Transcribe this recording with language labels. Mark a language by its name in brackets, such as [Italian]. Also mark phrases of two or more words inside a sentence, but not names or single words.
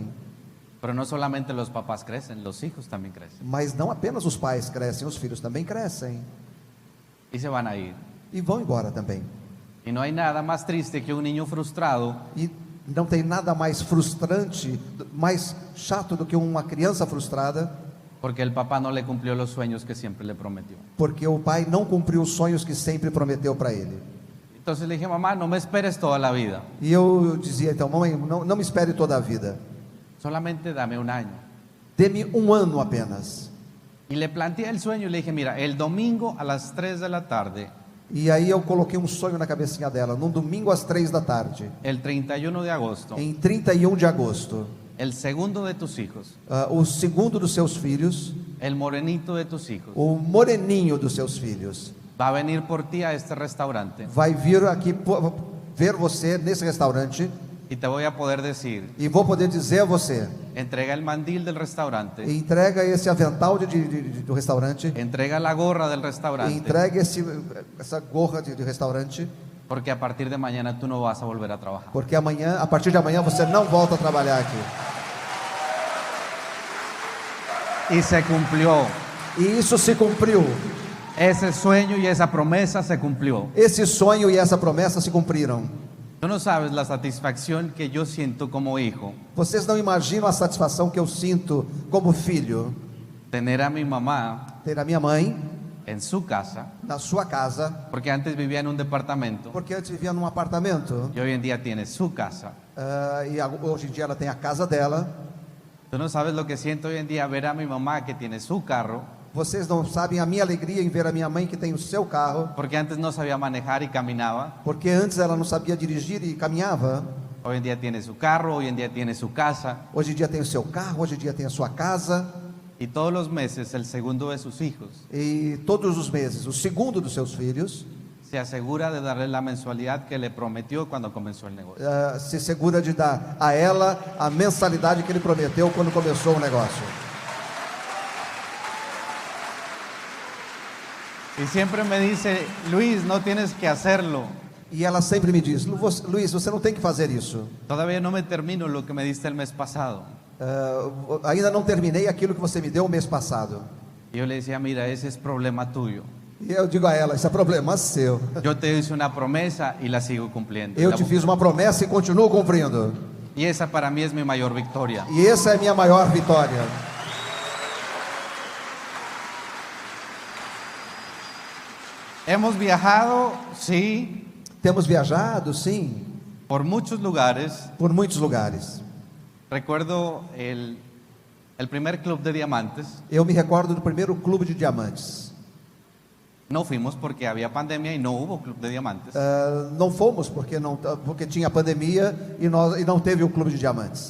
[Spanish] Pero no solamente los papás crecen, los hijos también crecen. [Portuguese] Mas não apenas os pais crescem, os filhos também crescem. [Spanish] Y se van a ir. [Portuguese] E vão embora também. [Spanish] Y no hay nada más triste que un niño frustrado [Portuguese] E não tem nada mais frustrante, mais chato do que uma criança frustrada, [Spanish] porque el papá no le cumplió los sueños que siempre le prometió. [Portuguese] porque o pai não cumpriu os sonhos que sempre prometeu para ele. [Spanish] Entonces le dije, mamá, no me esperes toda la vida. [Portuguese] E eu dizia, então, mamãe, não me espere toda a vida. [Spanish] Solamente dame un año. [Portuguese] Dê-me um ano apenas. [Spanish] Y le planteé el sueño y le dije, mira, el domingo a las 3 de la tarde, [Portuguese] E aí eu coloquei um sonho na cabecinha dela, num domingo às 3 da tarde, [Spanish] el 31 de agosto, [Portuguese] em 31 de agosto. [Spanish] el segundo de tus hijos, [Portuguese] o segundo dos seus filhos, [Spanish] el morenito de tus hijos, [Portuguese] o moreninho dos seus filhos, [Spanish] va a venir por ti a este restaurante [Portuguese] vai vir aqui ver você nesse restaurante [Spanish] y te voy a poder decir, [Portuguese] e vou poder dizer a você: [Spanish] entrega el mandil del restaurante, [Portuguese] entrega esse avental do restaurante, [Spanish] entrega la gorra del restaurante, [Portuguese] entrega essa gorra de restaurante, [Spanish] porque a partir de mañana tú no vas a volver a trabajar. [Portuguese] porque a partir de amanhã você não volta a trabalhar aqui. [Spanish] Y se cumplió. [Portuguese] E isso se cumpriu. [Spanish] Ese sueño y esa promesa se cumplió. [Portuguese] Esse sonho e essa promessa se cumpriram. [Spanish] Tú no sabes la satisfacción que yo siento como hijo, [Portuguese] Vocês não imaginam a satisfação que eu sinto como filho, [Spanish] tener a mi mamá [Portuguese] ter a minha mãe [Spanish] en su casa, [Portuguese] na sua casa, [Spanish] porque antes vivía en un departamento [Portuguese] porque antes vivia num apartamento, [Spanish] y hoy en día tiene su casa. [Portuguese] hoje em dia ela tem a casa dela. [Spanish] Tú no sabes lo que siento hoy en día ver a mi mamá que tiene su carro, [Portuguese] Vocês não sabem a minha alegria em ver a minha mãe que tem o seu carro, [Spanish] porque antes no sabía manejar y caminaba. [Portuguese] porque antes ela não sabia dirigir e caminhava. [Spanish] Hoy en día tiene su carro, hoy en día tiene su casa, [Portuguese] Hoje em dia tem o seu carro, hoje em dia tem a sua casa. [Spanish] y todos los meses el segundo de sus hijos [Portuguese] E todos os meses, o segundo dos seus filhos [Spanish] se asegura de darle la mensualidad que le prometió cuando comenzó el negocio. [Portuguese] se segura de dar a ela a mensalidade que ele prometeu quando começou o negócio. [Spanish] Y siempre me dice, Luis, no tienes que hacerlo. [Portuguese] E ela sempre me diz: Luiz, você não tem que fazer isso. [Spanish] Todavía no me termino lo que me diste el mes pasado. [Portuguese] Ainda não terminei aquilo que você me deu o mês passado. [Spanish] Y yo le decía, mira, ese es problema tuyo. [Portuguese] E eu digo a ela: isso é problema seu. [Spanish] Yo te hice una promesa y la sigo cumpliendo. [Portuguese] Eu te fiz uma promessa e continuo cumprindo. [Spanish] Y esa para mí es mi mayor victoria. [Portuguese] E essa é a minha maior vitória. [Spanish] Hemos viajado, sí, [Portuguese] Temos viajado, sim, [Spanish] por muchos lugares. [Portuguese] por muitos lugares. [Spanish] Recuerdo el primer club de diamantes. [Portuguese] Eu me recordo do primeiro clube de diamantes. [Spanish] No fuimos porque había pandemia y no hubo club de diamantes. [Portuguese] Não fomos porque tinha pandemia e não teve o clube de diamantes.